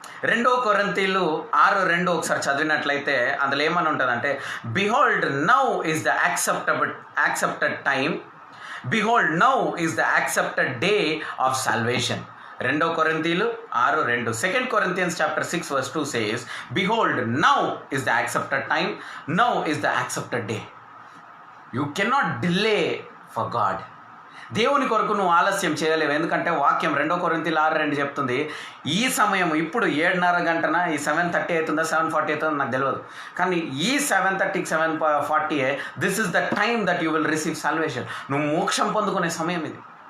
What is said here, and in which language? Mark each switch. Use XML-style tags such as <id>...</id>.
<en>2 కొరింథీయులు 6:2</en> <te>ఒకసారి చదివినట్లయితే అందులో ఏమని ఉంటుందంటే,</te> <en>Behold now is the accepted time, behold now is the accepted day of salvation.</en> <te>2 కొరింథీయులు 6:2.</te> <en>2 Corinthians chapter 6 verse 2 says, behold now is the accepted time, now is the accepted day. You cannot delay for God.</en> <te>దేవుని కొరకు నువ్వు ఆలస్యం చేయలేవు. ఎందుకంటే వాక్యం 2 కొరింథీయులు 6:2 చెప్తుంది, ఈ సమయం ఇప్పుడు 7:30 గంటన, ఈ 7:30 అవుతుందా 7:40 అవుతుందో నాకు తెలియదు, కానీ ఈ 7:30కి 7:40</te> <en>This is the time that you will receive salvation.</en> <te>నువ్వు మోక్షం పొందుకునే సమయం ఇది.</te>